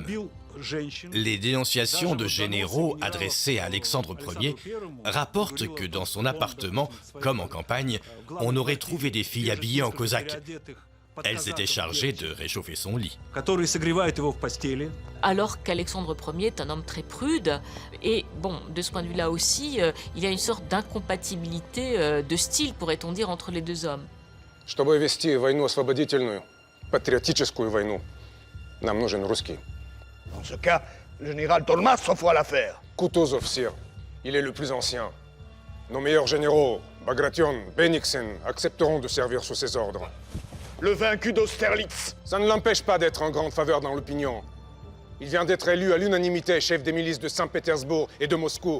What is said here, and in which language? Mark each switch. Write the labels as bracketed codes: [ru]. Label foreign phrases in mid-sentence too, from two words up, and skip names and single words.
[fr] Les dénonciations de généraux adressées à Alexandre Ier rapportent que dans son appartement, comme en campagne, on aurait trouvé des filles habillées en cosaque. Elles étaient chargées de réchauffer son lit. Alors qu'Alexandre Ier est un homme très prude, et bon, de ce point de vue-là aussi, il y a une sorte d'incompatibilité de style, pourrait-on dire, entre les deux hommes. [ru] Чтобы вести войну освободительную, патриотическую войну, нам нужен русский. [fr] Dans ce cas, le général Tolmas s'offre à l'affaire. Kutuzov, sire. Il est le plus ancien. Nos meilleurs généraux, Bagration, Bennigsen, accepteront de servir sous ses ordres. Le vaincu d'Austerlitz. Ça ne l'empêche pas d'être en grande faveur dans l'opinion. Il vient d'être élu à l'unanimité chef des milices de Saint-Pétersbourg et de Moscou.